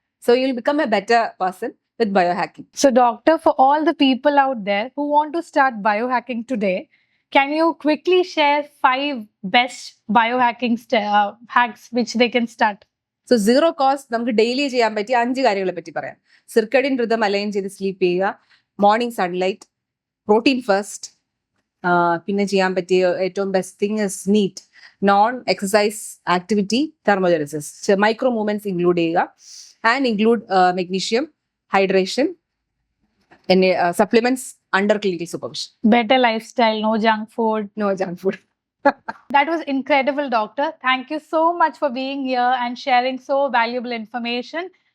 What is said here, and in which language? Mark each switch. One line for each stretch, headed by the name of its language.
English: So you'll become a better person with biohacking. So doctor, for all the people out there who want to start biohacking today, can you quickly share 5 best biohacking hacks which they can start?
Malayalam: So zero cost നമുക്ക് daily ചെയ്യാൻ പറ്റിയ 5 കാര്യങ്ങളെ പറ്റി പറയാം. സിർക്കഡിൻ rhythm align ചെയ്ത് sleep ചെയ്യുക, morning sunlight, protein first, പിന്നെ ചെയ്യാൻ പറ്റിയ ഏറ്റവും
English: best thing is NEAT,
Malayalam: non exercise activity, തെർമോജനസിസ്, micro movements include ചെയ്യുക.
English: And include magnesium, hydration, and supplements under clinical supervision. Better lifestyle, no junk food. No junk food. That was incredible, doctor. Thank you so much for being here and sharing so valuable information.